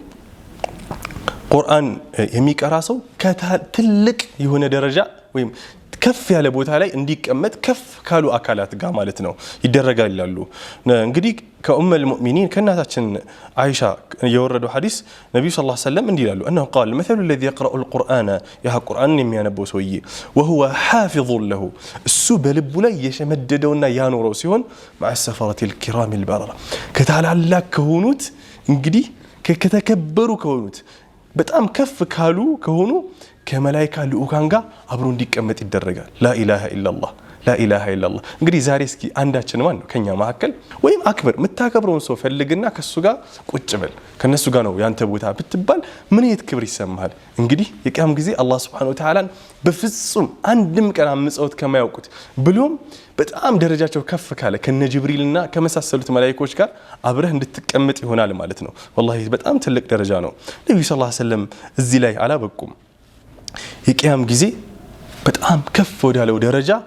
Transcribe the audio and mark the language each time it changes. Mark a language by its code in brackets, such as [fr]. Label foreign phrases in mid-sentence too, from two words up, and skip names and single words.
[am] ቁርአን የሚቀራ ሰው ከትልቅ የሆነ ደረጃ ወይም ከፍ ያለ ቦታ ላይ እንዲቀመጥ ከፍ ካሉ አካላት ጋር ማለት ነው ይደረጋል ይላሉ እንግዲህ ከኡመል ሙእሚኒን ከናታችን አይሻ የወረደው ሐዲስ ነብዩ [ar] صلى الله عليه وسلم [am] እንዲህ ይላሉ [ar] انه قال مثل الذي يقرأ القرآن يا قرآن [am] የሚያነበው ሰውዬ [ar] وهو حافظ له [am] እሱ በልቡ ላይ የሸመደደውና ያኖረው ሲሆን [ar] مع السفرة الكرام البررة [am] ከታላላቅ ከሆኑት እንግዲህ ከተከበሩ ከሆኑት በጣም ከፍ ካሉ ከሆኑ ከመላእክት ልኡካን ጋር አብሮ እንዲቀመጥ ይደረጋል [ar] لا اله الا الله لا اله الا الله [am] እንግዲህ ዛሬ እስኪ አንዳችን ማን ነው ከኛ መሐከል ወይም አክበር መታከብረውን ሰው ፈልግና ከሱ ጋር ቁጭ በል ከነሱ ጋር ነው ያንተ ቦታ ብትባል ምን የት ክብር ይሰማሃል እንግዲህ የቂያም ጊዜ አላህ [ar] سبحانه وتعالى [am] በፍጹም አንድም ቀን አምፀውት ከማያውቁት ብሎም በጣም ደረጃቸው ከፍ ካለ ከነ ጅብሪልና ከመሳሰሉት መላእክቶች ጋር አብረህ እንድትቀመጥ ይሆናል ማለት ነው والله በጣም ትልቅ ደረጃ ነው ነብዩ [ar] صلى الله عليه وسلم [am] እዚህ ላይ አላበቁም የቂያም ጊዜ በጣም ከፍ ወዳለው ደረጃ